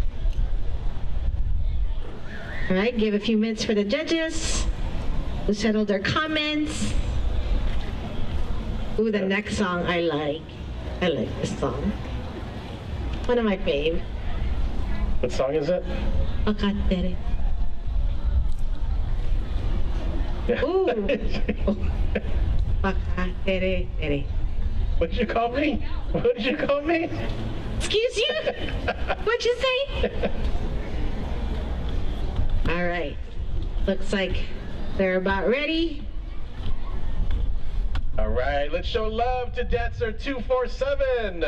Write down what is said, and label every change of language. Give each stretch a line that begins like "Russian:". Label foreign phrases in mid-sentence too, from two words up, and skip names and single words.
English: All right, give a few minutes for the judges to settle their comments. Ooh, the next song I like. I like this song. One of my fave. What song is it? Akatere. Yeah. Ooh. Akatere tere. What did you call me? What did you call me? Excuse you? What'd you say? All right. Looks like they're about ready. All right, let's show love to dancer 247.